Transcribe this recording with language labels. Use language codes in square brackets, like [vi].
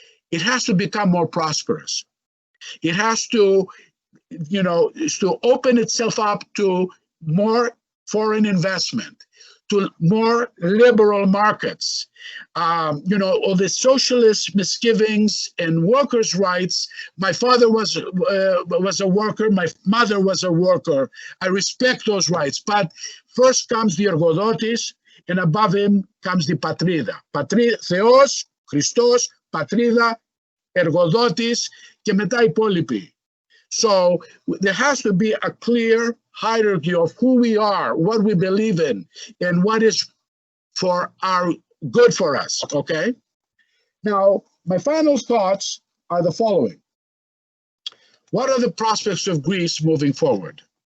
[en] It has to become more prosperous. It has to open itself up to more foreign investment, to more liberal markets. All the socialist misgivings and workers' rights. My father was a worker. My mother was a worker. I respect those rights. But first comes the ergodotis, and above him comes the patrida. [el] Θεός, Χριστός, πατρίδα, εργοδότης και μετά υπόλοιποι. [en] So there has to be a clear hierarchy of who we are, what we believe in, and what is good for us, okay? Now, my final thoughts are the following. What are the prospects of Greece moving forward?